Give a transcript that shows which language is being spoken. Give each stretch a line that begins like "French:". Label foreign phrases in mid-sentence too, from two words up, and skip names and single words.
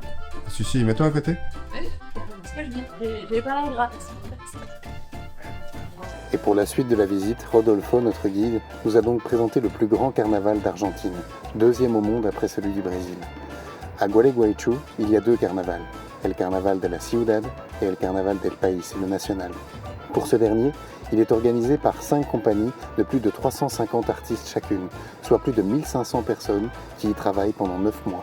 French: Si, mets-toi à côté. C'est ce que je dis. J'ai pas la grâce. Et pour la suite de la visite, Rodolfo, notre guide, nous a donc présenté le plus grand carnaval d'Argentine, deuxième au monde après celui du Brésil. À Gualeguaychú, il y a 2 carnavals, El Carnaval de la Ciudad et El Carnaval del País, le national. Pour ce dernier, il est organisé par 5 compagnies de plus de 350 artistes chacune, soit plus de 1500 personnes qui y travaillent pendant 9 mois.